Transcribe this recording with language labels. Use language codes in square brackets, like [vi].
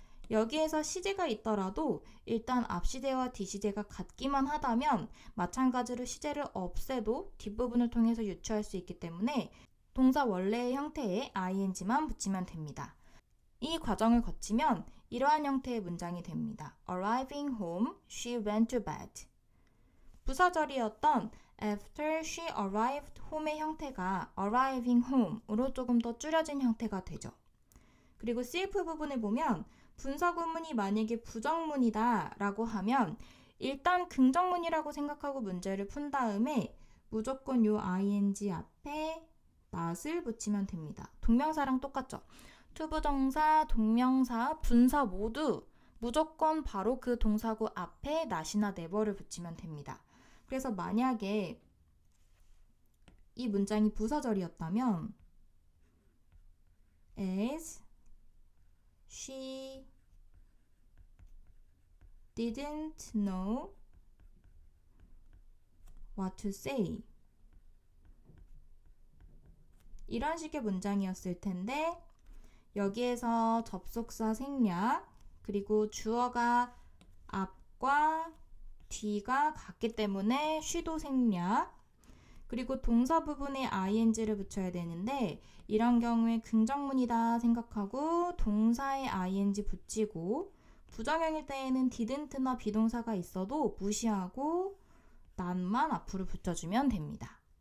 [ko] 여기에서 시제가 있더라도 일단 앞시제와 뒤시제가 같기만 하다면 마찬가지로 시제를 없애도 뒷부분을 통해서 유추할 수 있기 때문에 동사 원래의 형태에 ing만 붙이면 됩니다. 이 과정을 거치면 이러한 형태의 문장이 됩니다. [en] Arriving home, she went to bed. [ko] 부사절이었던 [en] after she arrived home [ko] 의 형태가 [en] arriving home [ko] 으로 조금 더 줄여진 형태가 되죠. 그리고 CF 부분을 보면 분사구문이 만약에 부정문이다 라고 하면 일단 긍정문이라고 생각하고 문제를 푼 다음에 무조건 요 ing 앞에 not을 붙이면 됩니다. 동명사랑 똑같죠. 투부정사, 동명사, 분사 모두 무조건 바로 그 동사구 앞에 not이나 never를 붙이면 됩니다. 그래서 만약에 이 문장이 부사절이었다면 [en] as she didn't know what to say. [ko] 이런 식의 문장이었을 텐데 여기에서 접속사 생략 그리고 주어가 앞과 뒤가 같기 때문에 she도 생략 그리고 동사 부분에 ing를 붙여야 되는데 이런 경우에 긍정문이다 생각하고 동사에 ing 붙이고 부정형일 때에는 didn't나 비동사가 있어도 무시하고 not만 앞으로 붙여주면 됩니다.